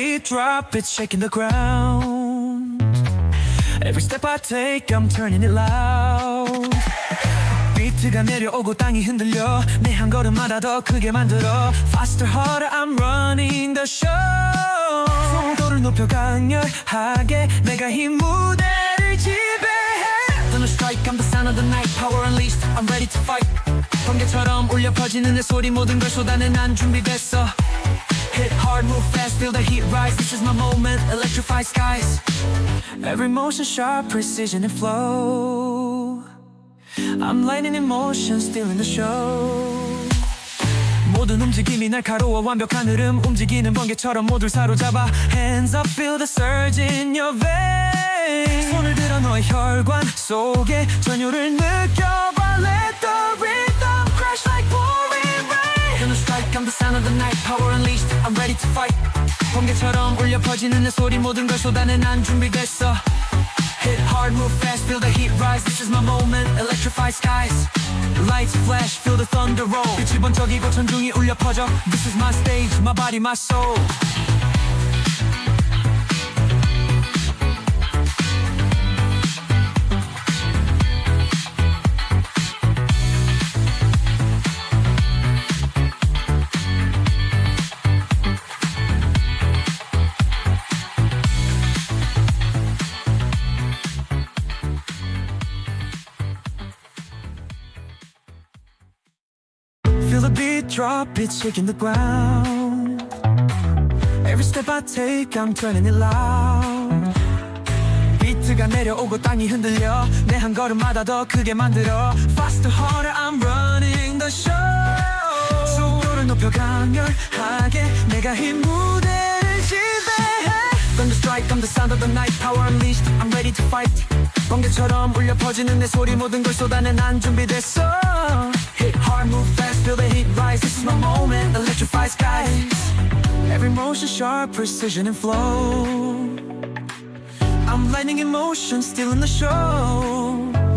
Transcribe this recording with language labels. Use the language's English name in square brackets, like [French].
[English] drop, it's shaking the ground. Every step I take, I'm turning it loud. [Korean] 비트가 내려오고 땅이 흔들려 내 한 걸음마다 더 크게 만들어 [English] Faster, harder, I'm running the show. [Korean] 속도를 높여 강렬하게 내가 이 무대를 지배해. [English] Thunder strike, I'm the sound of the night. Power unleashed, I'm ready to fight. [Korean] 번개처럼 울려 퍼지는 내 소리 모든 걸 쏟아내 난 준비됐어. [English] Hit hard, move fast, feel the heat rise. This is my moment, electrify skies. Every motion sharp, precision and flow. I'm lightning in motion, stealing the show. [Korean] 모든 움직임이 날카로워 완벽한 흐름 움직이는 번개처럼 모두를 사로잡아. [English] Hands up, feel the surge in your veins. [Korean] 손을 들어 너의 혈관 속에 전율을 느껴봐. [English] Let the rhythm crash like pouring rain. Thunder strike, I'm the sound of the night. Power unleashed, I'm ready to fight. [Korean] 번개처럼 울려 퍼지는 내 소리 모든 걸 쏟아내 난 준비됐어. [English] Hit hard, move fast, feel the heat rise. This is my moment, electrify skies. Lights flash, feel the thunder roll. [Korean] 빛이 번쩍이고 천둥이 울려 퍼져. [English] This is my stage, my body, my soul. Feel the beat drop, it's shaking the ground. Every step I take, I'm turning it loud. [Korean] 비트가 내려오고 땅이 흔들려 내 한 걸음마다 더 크게 만들어. [English] Faster, harder, I'm running the show. [Korean] 속도를 높여 강렬하게 내가 이 무대를 지배해. [English] Thunder strike, I'm the sound of the night. Power unleashed, I'm ready to fight. [Korean] 번개처럼 울려 퍼지는 내 소리 모든 걸 쏟아내 난 준비됐어. [English] Hit hard, move fast, feel the heat rise. This is my moment, electrify skies. Every motion sharp, precision and flow. I'm lightning in motion, stealing the show.